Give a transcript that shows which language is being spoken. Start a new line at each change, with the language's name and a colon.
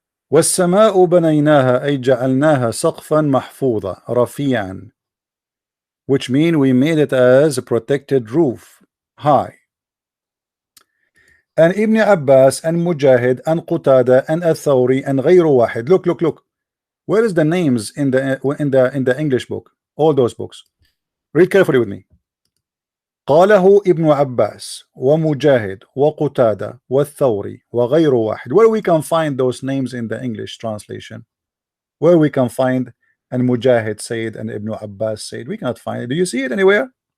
Arabic: والسماء بنيناها أي جعلناها سقفا محفوظا رفيعا,
English: which mean we made it as a protected roof, high. And Ibn Abbas and Mujahid and Qutada and Al-Thawri and
Arabic: غير واحد.
English: Look. Where is the names in the English book? All those books. Read carefully with me.
Arabic: قاله ابن عباس ومجاهد وقتادة والثوري وغير واحد.
English: Where we can find those names in the English translation? Where we can find and Mujahid said and Ibn Abbas said? We cannot find it. Do you see it anywhere?